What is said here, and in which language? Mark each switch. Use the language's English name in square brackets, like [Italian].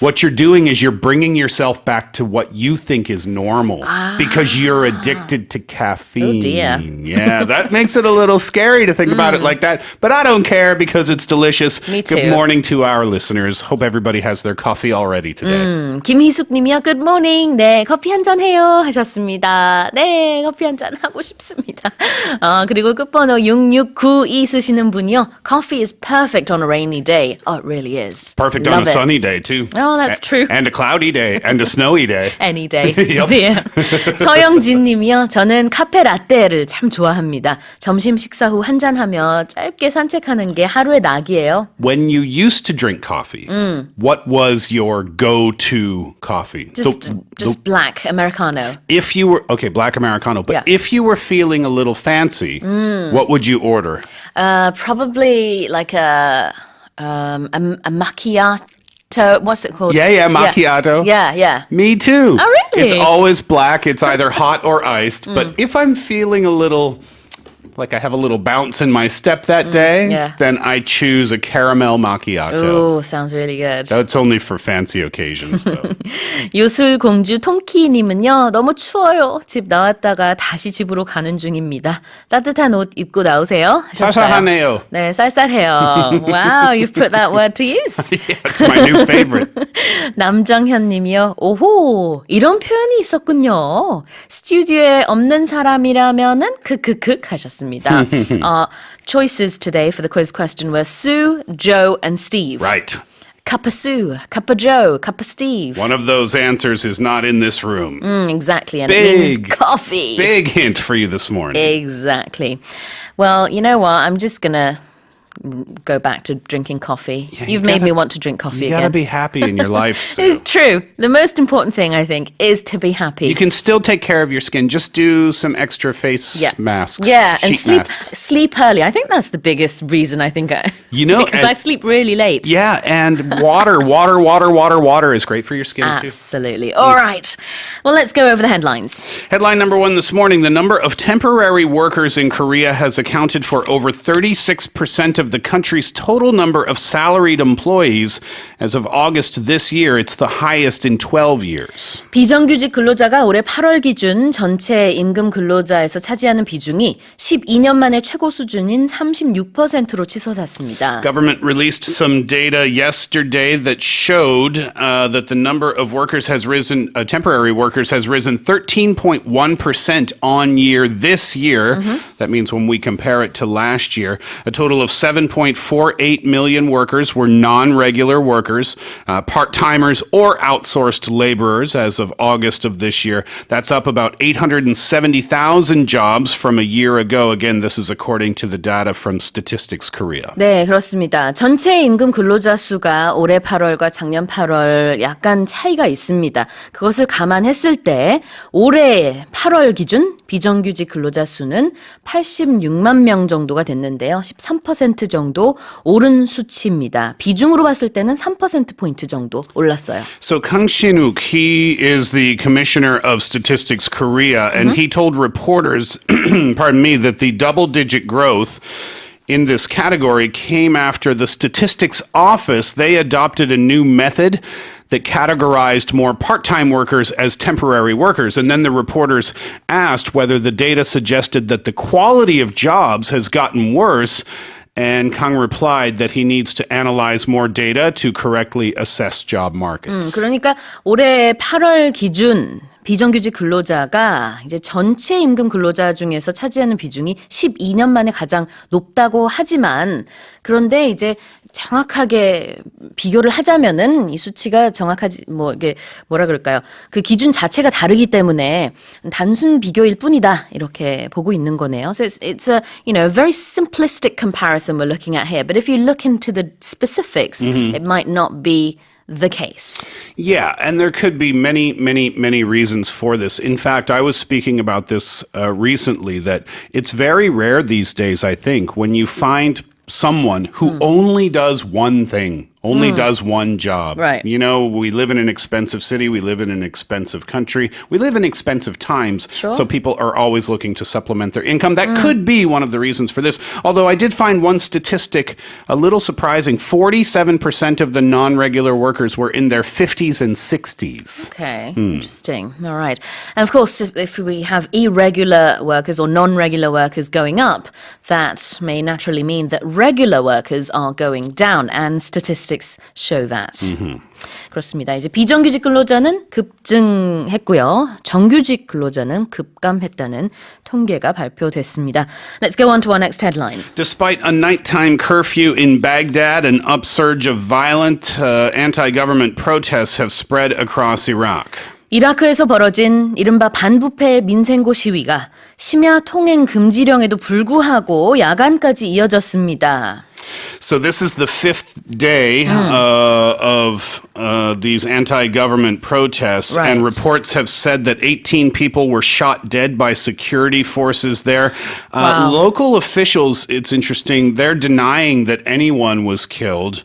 [English] What you're doing is you're bringing yourself back to what you think is normal because you're addicted to caffeine. Oh, dear. Yeah, that makes it a little scary to think about it like that. But I don't care because it's delicious. Me too. Good morning to our listeners. Hope everybody has their coffee already today. [Korean] 김희숙님이요. [English] Good morning. [Korean] 네, 커피 한잔 해요 하셨습니다. 네, 커피 한잔 하고 싶습니다. 그리고 끝번호 6692 쓰시는 분이요. [English] Coffee is perfect on a rainy day. Oh, it really is. Perfect Love on a it. sunny day, too. Oh, that's true. And a cloudy day, and a snowy day. Any day. Yep. [Korean] 네. 서영진 님이요. 저는 카페 라떼를 참 좋아합니다. 점심 식사 후 한잔하며 짧게 산책하는 게 하루의 낙이에요. [English] When you used to drink coffee, what was your go-to coffee? Just black Americano. If you were, okay, black Americano, but if you were feeling a little fancy, what would you order? Probably like a macchiato. What's it called? Yeah, macchiato. Yeah. Me too. Oh, really? It's always black. It's either hot or iced. But if I'm feeling a little, like I have a little bounce in my step that day, then I choose a caramel macchiato. Oh, sounds really good. That's only for fancy occasions, though. [Korean] 요술공주 통키님은요. 너무 추워요. 집 나왔다가 다시 집으로 가는 중입니다. 따뜻한 옷 입고 나오세요. 하셨어요. 쌀쌀하네요. 네, 쌀쌀해요. [English] Wow, you've put that word to use. Yeah, it's my new favorite. [Korean] 남정현님이요. 오호, 이런 표현이 있었군요. 스튜디오에 없는 사람이라면은 크크크 하셨습니다. [English] Choices today for the quiz question were Sue, Joe, and Steve. Right. Kappa Sue, Kappa Joe, Kappa Steve. One of those answers is not in this room. Exactly, and it means coffee. Big hint for you this morning. Exactly. Well, you know what? I'm just going to go back to drinking coffee. Yeah, You've made me want to drink coffee You again. gotta be happy in your life, Sue. It's true. The most important thing, I think, is to be happy. You can still take care of your skin. Just do some extra face masks. Yeah, and sheet masks. sleep early. I think that's the biggest reason I think You know, because I sleep really late. Yeah, and water is great for your skin too. Absolutely. All right. Well, let's go over the headlines. Headline number 1 this morning, the number of temporary workers in Korea has accounted for over 36% of the country's total number of salaried employees. As of August this year, it's the highest in 12 years. [Korean] 비정규직 근로자가 올해 8월 기준 전체 임금 근로자에서 차지하는 비중이 12년 만에 최고 수준인 36%로 치솟았습니다. [English] Government released some data yesterday that showed that the number of workers has risen, temporary workers has risen 13.1% on year this year. That means when we compare it to last year, a total of 7.48 million workers were non-regular workers, part-timers or outsourced laborers as of August of this year. That's up about 870,000 jobs from a year ago. Again, this is according to the data from Statistics Korea. [Korean] 네, 그렇습니다. 전체 임금 근로자 수가 올해 8월과 작년 8월 약간 차이가 있습니다. 그것을 감안했을 때 올해 8월 기준 비정규직 근로자 수는 86만 명 정도가 됐는데요. 13% 정도 오른 수치입니다. 비중으로 봤을 때는 3%포인트 정도 올랐어요. [English] So Kang Shin-wook, he is the commissioner of Statistics Korea, and he told reporters, pardon me, that the double-digit growth in this category came after the Statistics Office, they adopted a new method that categorized more part-time workers as temporary workers. And then the reporters asked whether the data suggested that the quality of jobs has gotten worse. And Kang replied that he needs to analyze more data to correctly assess job markets. [Korean] 그러니까 올해 8월 기준 비정규직 근로자가 이제 전체 임금 근로자 중에서 차지하는 비중이 12년 만에 가장 높다고 하지만 그런데 이제 정확하게 비교를 하자면은 이 수치가 정확하지 이게 뭐라 그럴까요? 그 기준 자체가 다르기 때문에 단순 비교일 뿐이다 이렇게 보고 있는 거네요. [English] So it's a very simplistic comparison we're looking at here. But if you look into the specifics, it might not be the case. Yeah, and there could be many, many, many reasons for this. In fact, I was speaking about this recently, that it's very rare these days, I think, when you find someone who only does one thing, only does one job. Right. You know, we live in an expensive city, we live in an expensive country, we live in expensive times, so people are always looking to supplement their income. That could be one of the reasons for this. Although I did find one statistic a little surprising. 47% of the non-regular workers were in their 50s and 60s. Okay, interesting. All right. And of course, if we have irregular workers or non-regular workers going up, that may naturally mean that regular workers are going down, and statistics show that. [Korean] 그렇습니다. 이제 비정규직 근로자는 급증했고요. 정규직 근로자는 급감했다는 통계가 발표됐습니다. [English] Let's go on to our next headline. Despite a nighttime curfew in Baghdad, an upsurge of violent anti-government protests have spread across Iraq. [Korean] 이라크에서 벌어진 이른바 반부패 민생고 시위가 심야 통행 금지령에도 불구하고 야간까지 이어졌습니다. [English] So this is the fifth day of these anti-government protests, Right. and reports have said that 18 people were shot dead by security forces there. Wow. Local officials, it's interesting, they're denying that anyone was killed.